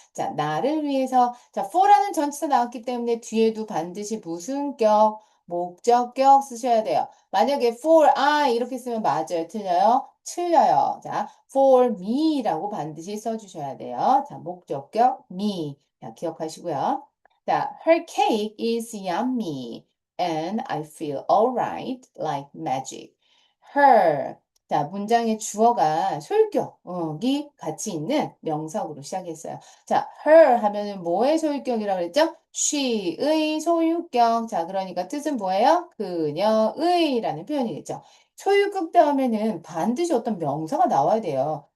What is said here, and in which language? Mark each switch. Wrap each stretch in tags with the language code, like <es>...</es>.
<ko>자, 나를 위해서, 자, for라는 전치사 나왔기 때문에 뒤에도 반드시 무슨 격, 목적격 쓰셔야 돼요. 만약에 for I 이렇게 쓰면 맞아요? 틀려요? 틀려요. 자, for me라고 반드시 써주셔야 돼요. 자, 목적격 me. 자, 기억하시고요.</ko> <en>자, her cake is yummy and I feel alright like magic. her</en> <ko>자, 문장의 주어가 소유격이 같이 있는 명사구로 시작했어요. 자, her 하면은 뭐의 소유격이라고 그랬죠? she의 소유격. 자, 그러니까 뜻은 뭐예요? 그녀의라는 표현이겠죠. 소유격 다음에는 반드시 어떤 명사가 나와야 돼요.</ko>